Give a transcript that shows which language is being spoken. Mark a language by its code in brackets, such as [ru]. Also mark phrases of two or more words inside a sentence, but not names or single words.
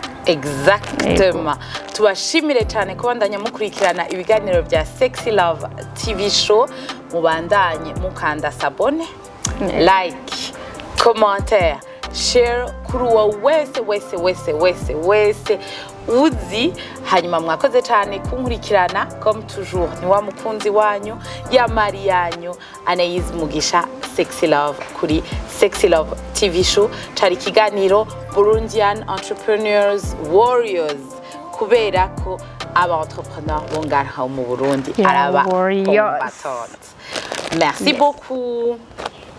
[rn] Exactement. Tubashimire cyane kubandanya mukurikirana ibiganiro bya Sexy Love TV show. Mubandanye mukanda sabone, like, commentaire, share kuri uwo wese uzi. Hanyuma mwakoze cyane kunkurikirana [fr] comme toujours. [rn] Ni wa mukunzi wanyu ya Marianyu Anaïs Mugisha, Sexy Love kuri Sexy Love TV show. Cari kiganiro Burundian Entrepreneurs Warriors, kubera ko aba entrepreneur bongaha mu Burundi araba combattant. [fr] Merci beaucoup.